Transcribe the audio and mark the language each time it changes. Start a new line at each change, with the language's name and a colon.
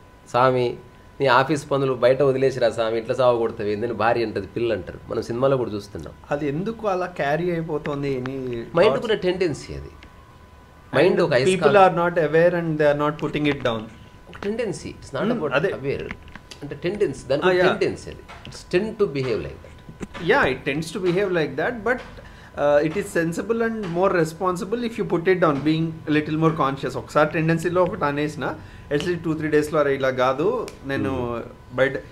Telugu: స్వామి నీ ఆఫీస్ పనులు బయట వదిలేసిరా స్వామి, ఇట్లా సాగు కొడుతుంది ఏందని భార్య అంటది, పిల్లలు అంటారు. మనం సినిమాలో కూడా చూస్తున్నాం. అది ఎందుకు అలా క్యారీ అయిపోతుంది? మైండ్ కూడా టెండెన్సీ అది. మైండ్ ఒక
English: People are not aware and they are not putting it down.
Telugu: ఒక tendency,
English: it's not about aware,
Telugu: అంటే టెండెన్సీ, దానికి టెండెన్సీ అది.
English: It's tend to behave like that. Yeah, it tends to behave like that, but it is sensible and more responsible if you put it down, being a little more conscious.
Telugu: ఒకసారి టెండెన్సీలో ఒకటి అనేసిన at least 2-3 డేస్లో అరే ఇలా కాదు నేను బయట.